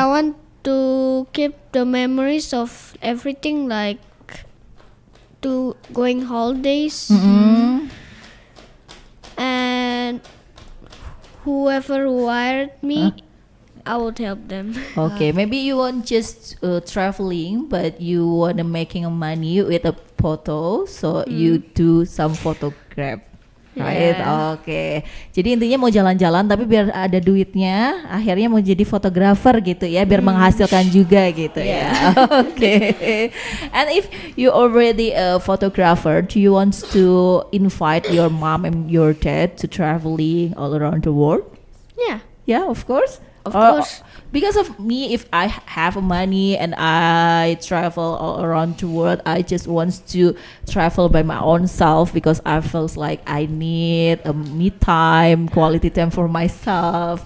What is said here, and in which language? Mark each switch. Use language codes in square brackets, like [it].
[en] I want to keep the memories of everything, like to going holidays and whoever who hired me, I would help them. Okay, maybe you want just traveling, but you want to making money with a photo, so you do some photograph. Right, Yeah. [id] oke. Jadi intinya mau jalan-jalan tapi biar ada duitnya, akhirnya mau jadi fotografer gitu ya, biar menghasilkan juga gitu ya. Oke. [en] And if you already a photographer, do you want to invite your mom and your dad to traveling all around the world? Yeah. Yeah, of course. Of Or- course. because of me, if I have money and I travel all around the world, I just want to travel by my own self because I feels like I need a me time, quality time for myself.